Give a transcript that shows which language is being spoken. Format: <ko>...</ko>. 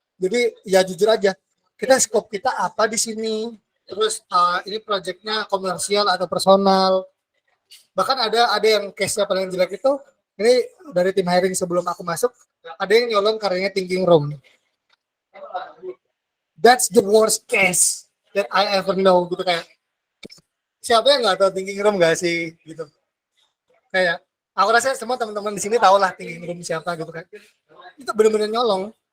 <id>Jadi ya jujur aja, kita scope kita apa di sini, terus ini proyeknya komersial atau personal. Bahkan ada yang case-nya paling jelek itu, ini dari tim hiring sebelum aku masuk, ada yang nyolong karyanya Thinking Room.</id> <en>That's the worst case that I ever know gitu.</en> <id>Kayak siapa yang nggak tahu Thinking Room nggak sih gitu. Kayak aku rasa semua teman-teman di sini tahu lah Thinking Room siapa gitu kan. Itu benar-benar nyolong.</id>